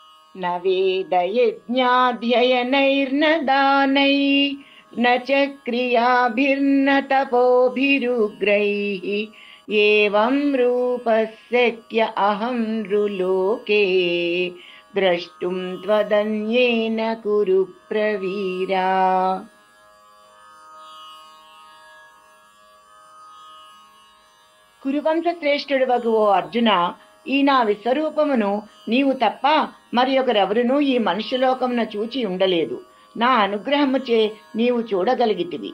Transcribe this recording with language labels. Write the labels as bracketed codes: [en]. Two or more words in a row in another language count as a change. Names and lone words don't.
[sa] न वेदयज्ञाध्ययनैर्न दानैः न च क्रियाभिर्न तपोभिरुग्रैः एवं रूपस्यक्य अहं नृलोके द्रष्टुं त्वदन्येन कुरु प्रवीरा। [te] కురువంశ శ్రేష్ఠుడవగు ఓ అర్జున, ఈ నా విశ్వరూపమును నీవు తప్ప మరి ఒకరెవరునూ ఈ మనుష్యలోకమున చూచి ఉండలేదు. నా అనుగ్రహముచే నీవు చూడగలిగితివి.